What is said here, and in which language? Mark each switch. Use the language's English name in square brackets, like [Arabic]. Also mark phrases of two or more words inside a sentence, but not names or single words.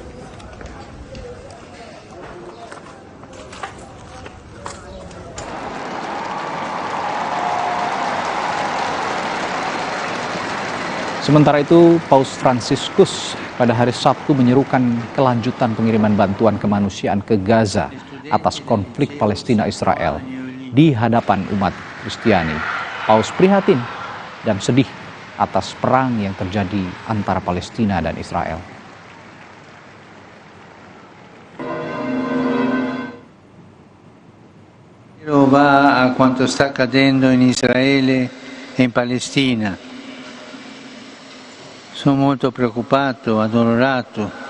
[Indonesian] Sementara itu, Paus Fransiskus pada hari Sabtu menyerukan kelanjutan pengiriman bantuan kemanusiaan ke Gaza atas konflik Palestina-Israel di hadapan umat Kristiani. Paus prihatin dan sedih atas perang yang terjadi antara Palestina dan Israel. [Italian] Va a quanto sta accadendo in Israele e in Palestina. Sono molto preoccupato, addolorato.